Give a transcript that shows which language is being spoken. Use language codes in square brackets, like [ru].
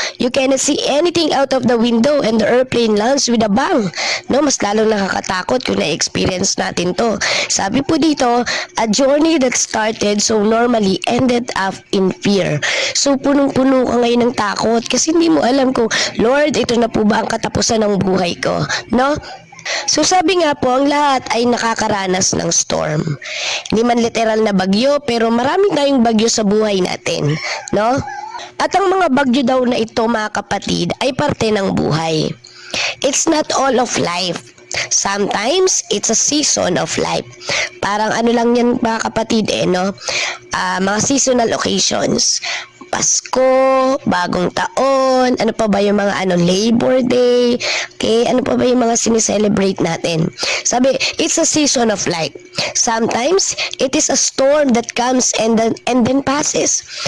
[en] You cannot see anything out of the window and the airplane lands with a bang, no? [tl] Mas lalong nakakatakot kung na-experience natin to. Sabi po dito, [en] a journey that started so normally ended up in fear. [tl] So punong-puno ka ngayon ng takot kasi hindi mo alam kung, Lord, ito na po ba ang katapusan ng buhay ko, no? So sabi nga po, ang lahat ay nakakaranas ng storm. Hindi man literal na bagyo, pero marami tayong bagyo sa buhay natin, no? At ang mga bagyo daw na ito, mga kapatid, ay parte ng buhay. [en] It's not all of life. Sometimes, it's a season of life. [tl] Parang ano lang yan, mga kapatid, no? Mga seasonal occasions. Pasko, bagong taon, ano pa ba yung mga Labor Day, okay, ano pa ba yung mga sinicelebrate natin. [en] Sabi, it's a season of life. Sometimes, it is a storm that comes and then passes.